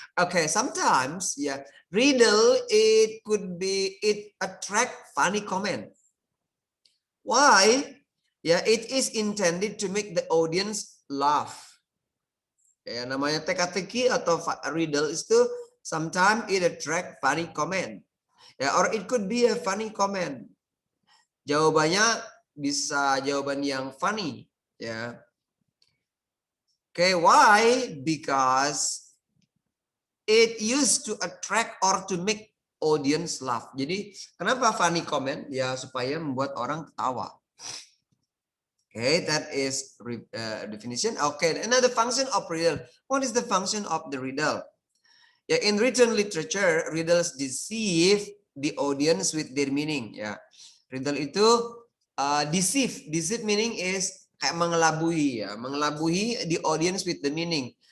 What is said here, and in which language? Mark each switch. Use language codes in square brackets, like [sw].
[en] Okay, sometimes, yeah, riddle, it attract funny comment. Why? Yeah, it is intended to make the audience laugh. [id] Ya, namanya teka-teki atau riddle itu [en] sometimes it attract funny comment. Ya, or it could be a funny comment. [id] Jawabannya bisa jawaban yang funny, ya. [en] Okay, why? Because it used to attract or to make audience laugh. [id] Jadi, kenapa funny comment? Ya, supaya membuat orang ketawa. [en] Okay, that is definition. Okay, another function of riddle. What is the function of the riddle? Yeah, in written literature, riddles deceive the audience with their meaning. Ya, riddle itu deceive. Deceive meaning is [id] kayak mengelabui, ya, mengelabui [en] the audience with the meaning.